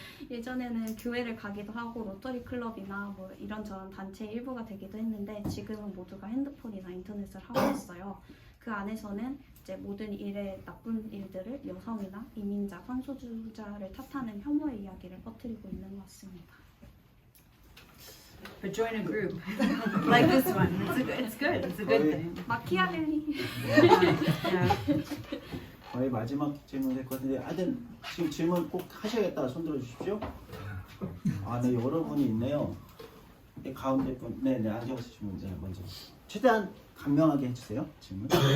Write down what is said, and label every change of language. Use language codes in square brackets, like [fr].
[ko] 예전에는 교회를 가기도 하고 로터리 클럽이나 뭐 이런저런 단체의 일부가 되기도 했는데 지금은 모두가 핸드폰이나 인터넷을 하고 있어요. 그 안에서는 이제 모든 일의 나쁜 일들을 여성이나 이민자, 성소수자를 탓하는 혐오의 이야기를 퍼뜨리고 있는 것 같습니다. [en] But join a group like this one. It's good. It's a good thing. [ko] 마키아벨리. [en] Yeah. [ko] 거의 마지막 질문 될 것 같은데 하여튼 지금 질문 꼭 하셔야겠다. 손 들어주십시오. 아, 네, 여러분이 있네요. 네, 가운데 분, 네네, 앉아주시면 이제 먼저 최대한 간명하게 해주세요. 질문.